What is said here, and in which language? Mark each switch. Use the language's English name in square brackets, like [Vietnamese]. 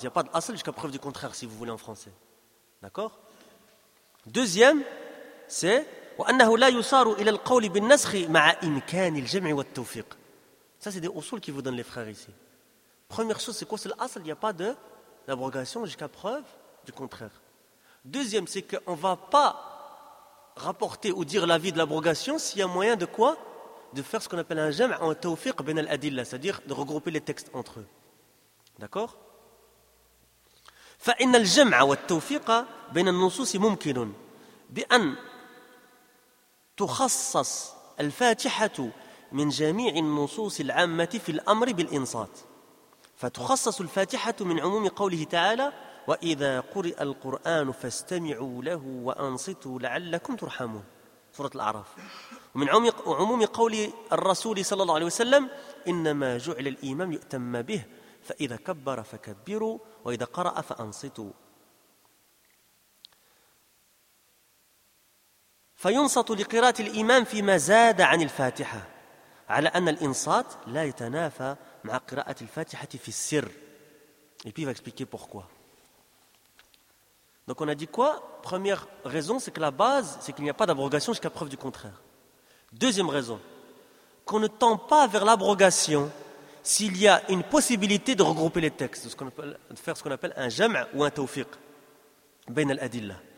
[French] Il n'y a pas d'asl jusqu'à preuve du contraire, si vous voulez en français. D'accord? Deuxième, c'est [Arabic] وَأَنَّهُ لَا يُصَارُ إِلَى الْقَوْلِ بِالنَّسْخِ مَعَ إِمْكَانِ الْجَمْعِ وَالتَّوْفِقِ. [French] Ça, c'est des usuls qui vous donnent les frères ici. Première chose, c'est quoi? C'est l'asl. Il n'y a pas d'abrogation jusqu'à preuve du contraire. Deuxième, c'est qu'on ne va pas rapporter ou dire l'avis de l'abrogation s'il y a moyen de quoi? De faire ce qu'on appelle un jam' en tawfiq bin al-adillah, c'est-à-dire de regrouper les textes entre eux. D'accord? [Arabic] فَإِنَّ الْجَمْعَ وَالتَّوْفِيقَ بَيْنَ النُّصُوصِ مُمْكِنٌ بِأَنْ تُخَصَّصْ الْفَاتِحَةُ مِنْ جَمِيعِ النُّصُوصِ الْعَامَّةِ فِي الْأَمْرِ بِالْإِنْصَاتِ فَتُخَصَّصُ الْفَاتِحَةُ مِنْ عُمُومِ قَوْلِهِ تَعَالَى وَإِذَا قُرِئَ الْقُرْآنُ فَاسْتَمِعُوا لَهُ وَأَنْصِتُوا لَعَلَّكُمْ تُرْحَمُونَ سورة الأعراف ومن عموم قول الرسول صلى الله عليه وسلم إنما جعل الإمام يؤتم به فإذا كبر فكبروا وإذا قرأ فأنصتوا فينصت لقراءة الإمام فيما زاد عن الفاتحة على أن الإنصات لا يتنافى مع قراءة الفاتحة في السر. [French] Et puis il va expliquer pourquoi. Donc on a dit quoi? Première raison, c'est que la base, c'est qu'il n'y a pas d'abrogation jusqu'à preuve du contraire. Deuxième raison, qu'on ne tend pas vers l'abrogation s'il y a une possibilité de regrouper les textes, de faire ce qu'on appelle un jam' ou un tawfiq, bain al-adilla.